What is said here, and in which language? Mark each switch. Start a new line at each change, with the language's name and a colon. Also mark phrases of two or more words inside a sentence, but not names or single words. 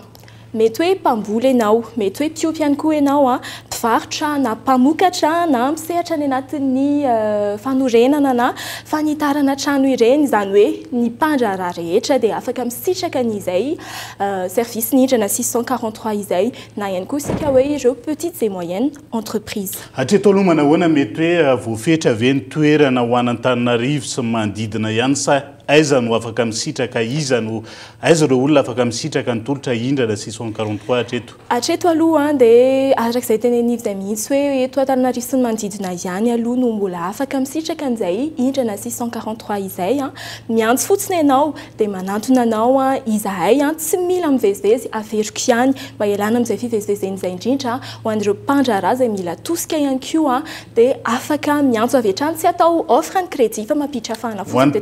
Malagasy: Mety hoe mpamboly ianao, mety hoe mpiompy ihany koa ianao mpivarotra na mpamokatra na misehatra any anatin'ny fanorenana na fanitarana trano ireny zany hoe ny mpandraharaha rehetra dia afaka misitraka ny izay service ny indrana 643 izay na ihany koa sika hoe ireo
French: petites et moyennes entreprises.
Malagasy: Hatreto aloha manahoana mety hoe voafetra ve ny toerana ho an'Antananarivo sy manodidina ihany sa aiza no afaka misitraka aiza ireo olona afaka misitraka ny tolotra indrana 643 hatreto? Hatreto aloha dia arak'izay tenenivy izay mihitsy hoe eto Antananarivo sy ny manodidina ihany aloha no mbola afaka misitraka an'izay indrana 643 izay miantso fotsiny ianao dia manantona anao izahay tsy mila mivezivezy averiko ihany mba ialana amin'izay fivezivezen'izay indrindra ho an'ireo mpandraharaha izay mila tosika ihany koa dia afaka miantso avy hatrany tsy atao offre ny crédit fa mampiditra fahana fotsiny